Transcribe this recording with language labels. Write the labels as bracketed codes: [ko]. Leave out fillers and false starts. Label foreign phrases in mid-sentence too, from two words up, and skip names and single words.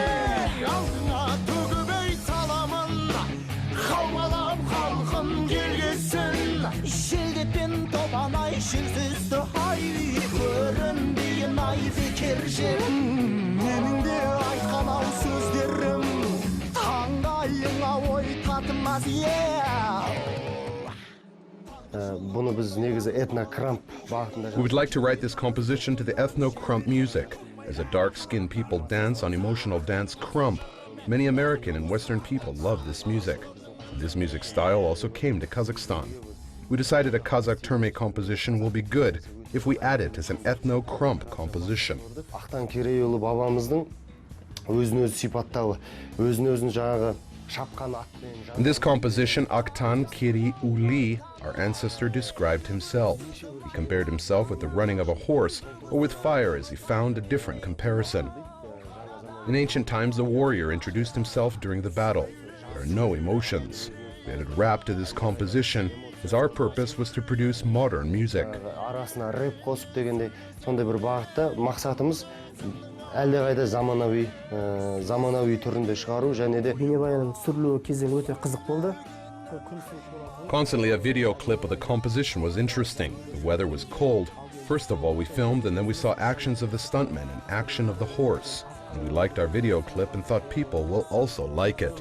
[kk] Алдыңа төгіп ей саламын, қаумалап халқым келгесін. Желдетпен тобан ай желсізді ай, көрінбейін ай бекер жерім. Менің де айтқан ау сөздерім, таңдайыңа ой татымас [en] We would like to write this composition to the ethno-krump music. As a dark-skinned people dance on emotional dance krump, many American and Western people love this music. This music style also came to Kazakhstan. We decided a Kazakh terme composition will be good if we add it as an ethno-krump composition. [kk] Ақтан Керейұлы бабамыздың өзін-өзі сипаттауы, өзін-өзін жаңағы шапқан атпен. [en] In this composition, Aktan Keri-uli, our ancestor, described himself. He compared himself with the running of a horse or with fire as he found a different comparison. In ancient times, the warrior introduced himself during the battle. There are no emotions. We added rap to this composition as our purpose was to produce modern music. [kk] Арасына рэп қосып дегенде сондай бір бағытта мақсатымыз әлдеқайда заманауи түрінде шығару және де бейнебаянның түсірілуі кезеңі өте қызық болды. [en] Constantly a video clip of the composition was interesting. The weather was cold. First of all, we filmed and then we saw actions of the stuntmen and action of the horse. And we liked our video clip and thought people will also like it.